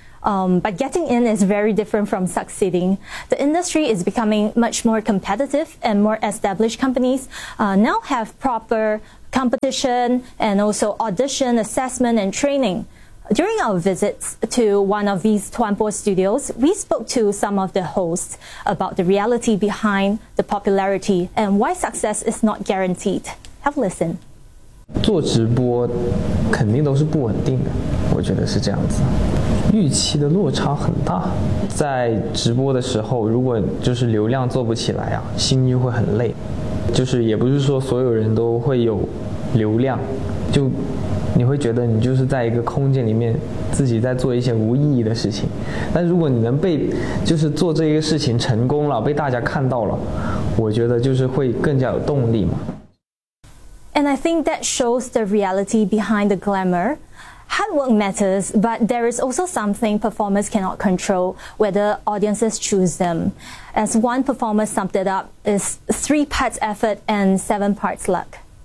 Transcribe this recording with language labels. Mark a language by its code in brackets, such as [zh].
[en] But getting in is very different from succeeding. The industry is becoming much more competitive, and more established companies now have proper competition and also audition assessment and training. During our visits to one of these Tuanpo studios, we spoke to some of the hosts about the reality behind the popularity and why success is not guaranteed. Have a listen. [zh] 做直播肯定都是不稳定的，我觉得是这样子，预期的落差很大。在直播的时候，如果就是流量做不起来啊，心就会很累。就是也不是说所有人都会有流量，就你会觉得你就是在一个空间里面自己在做一些无意义的事情。但如果你能被就是做这个事情成功了，被大家看到了，我觉得就是会更加有动力嘛。 [en] And I think that shows the reality behind the glamour. Hard work matters, but there is also something performers cannot control, whether audiences choose them. As one performer summed it up, it's 3 parts effort and 7 parts luck.